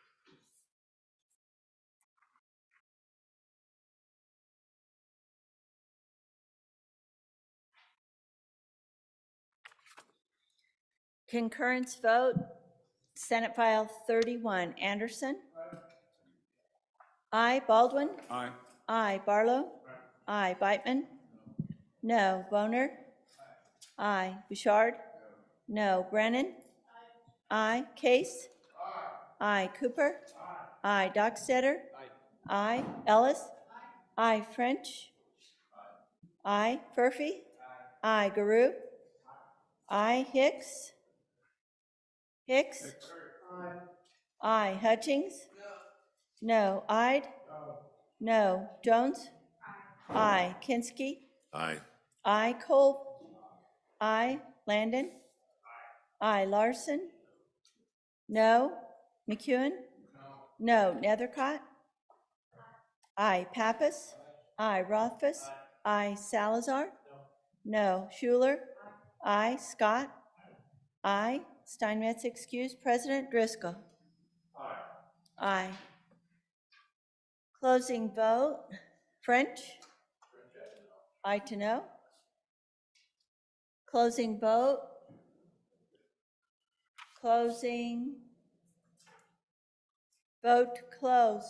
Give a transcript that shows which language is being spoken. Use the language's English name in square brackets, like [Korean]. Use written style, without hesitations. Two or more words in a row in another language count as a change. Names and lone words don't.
[English] Concurrence vote, Senate File 31. Anderson? Aye. Baldwin? Aye. Aye. Barlow? Aye. Beitman? No. Boner? Aye. Bouchard? No. Brennan? Aye. Case? Aye. Cooper? Aye. Dockstetter? Aye. Ellis? Aye. French? Aye. Furphy? Aye. Garou? Aye. Hicks? Hicks? Aye. Hutchings? No. Ide? No. Jones? Aye. Kinski? Aye. Aye. Kolb? Aye. Landon? Aye. Larson? No. McEwen? No. Nethercott? Aye. Pappas? Aye. Rothfuss? Aye. Salazar? No. Schuler? Aye. Scott? Aye. Steinmetz excused. President Driscoll? Aye. Closing vote. French? Aye to no. Closing vote. Closing. Vote closed.